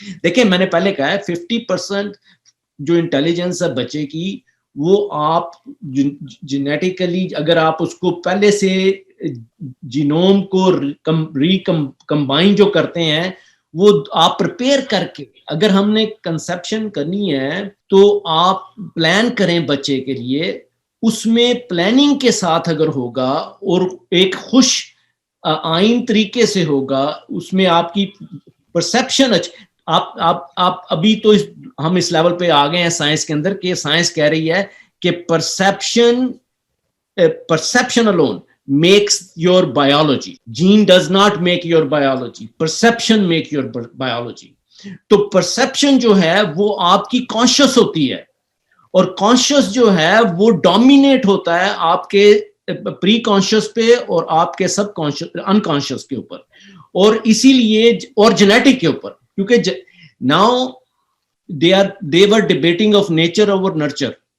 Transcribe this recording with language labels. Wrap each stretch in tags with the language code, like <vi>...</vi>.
<hi>देखिए मैंने पहले कहा है 50% जो इंटेलिजेंस है बच्चे की वो आप जेनेटिकली अगर आप उसको पहले से जीनोम को कंबाइन जो करते हैं वो आप प्रिपेयर करके, अगर हमने कंसेप्शन करनी है तो आप प्लान करें बच्चे के लिए, उसमें प्लानिंग के साथ अगर होगा और एक खुश आइन तरीके से होगा, उसमें आपकी परसेप्शन आप अभी तो हम इस लेवल पे आ गए हैं साइंस के अंदर कि साइंस कह रही है कि perception alone makes your biology.</hi> <en>Gene does not make your biology. Perception make your biology.</en> <hi>तो perception जो है वो आपकी conscious होती है और conscious जो है वो dominate होता है आपके pre-conscious पे और आपके subconscious unconscious के ऊपर, और इसीलिए और genetic के ऊपर, क्योंकि now they were debating of nature over nurture.</hi>